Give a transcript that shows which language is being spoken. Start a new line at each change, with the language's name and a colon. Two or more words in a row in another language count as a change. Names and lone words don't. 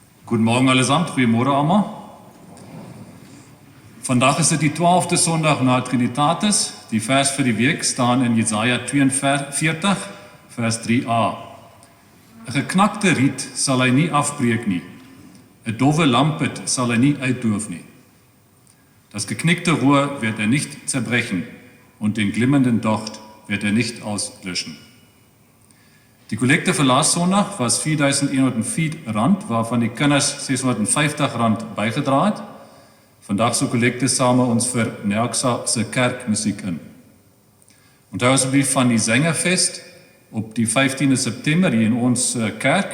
German: Guten Morgen allesamt,
Afrikaans: goeiemôre almal. Vandag is dit die 12de Sondag na Trinitatis. Die vers vir die week staan in Jesaja 42, vers 3a. 'n geknakte riet sal hy nie afbreek nie. 'n dowwe Lampet sal hy nie uitdoof nie.
German: Das geknickte Rohr wird er nicht zerbrechen und den glimmenden Docht wird er nicht auslöschen.
Afrikaans: Die Kollekte vir laas Sondag was R4.104, waarvan die kinders R650 bygedra het. Vandag se kollekte same ons vir Nelksa se kerkmusiek in. Onthou asseblief van die Sängerfest op die 15de September hier in ons kerk.